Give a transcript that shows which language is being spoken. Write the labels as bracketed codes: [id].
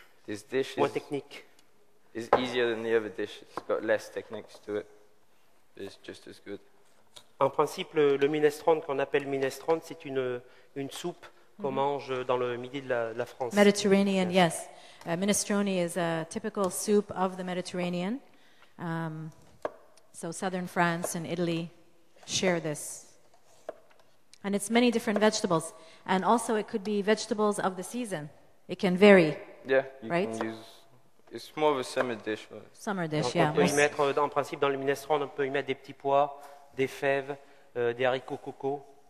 [en] This dish [fr] moins technique. [en] is easier than the other dish. It's got less techniques to it. But it's just as good. [fr] En principe, le minestrone qu'on appelle minestrone, c'est une soupe qu'on mange dans le midi de la France. [en] Mediterranean, yes. Minestrone is a typical soup of the Mediterranean. So southern France and Italy share this. And it's many different vegetables. And also it could be vegetables of the season. It can vary. Yeah, you Right? can use. It's more of a summer dish. But Summer dish, [fr] Donc, [en] yeah. [fr] on peut y mettre, en principe, dans le minestrone, on peut y mettre des petits pois, des fèves, des haricots coco.